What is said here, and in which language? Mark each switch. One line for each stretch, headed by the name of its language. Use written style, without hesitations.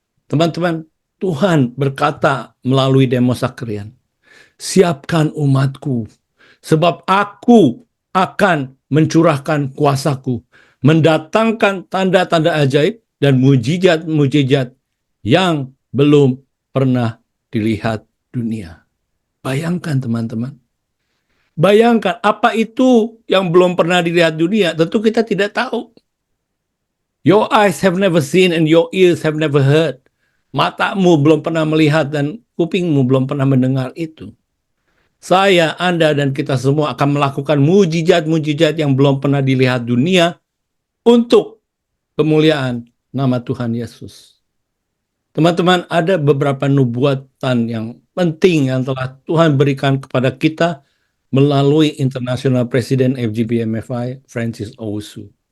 Indonesian: Teman-teman, Tuhan berkata melalui Demos Zakrian, siapkan umatku, sebab aku akan mencurahkan kuasaku, mendatangkan tanda-tanda ajaib dan mujizat-mujizat yang belum pernah dilihat dunia. Bayangkan teman-teman. Bayangkan apa itu yang belum pernah dilihat dunia. Tentu kita tidak tahu.
English: Your eyes have never seen and your ears have never heard.
Indonesian: Matamu belum pernah melihat dan kupingmu belum pernah mendengar itu. Saya, Anda, dan kita semua akan melakukan mujizat-mujizat yang belum pernah dilihat dunia untuk kemuliaan nama Tuhan Yesus. Teman-teman, ada beberapa nubuatan yang penting yang telah Tuhan berikan kepada kita melalui International President FGBMFI, Francis Owusu.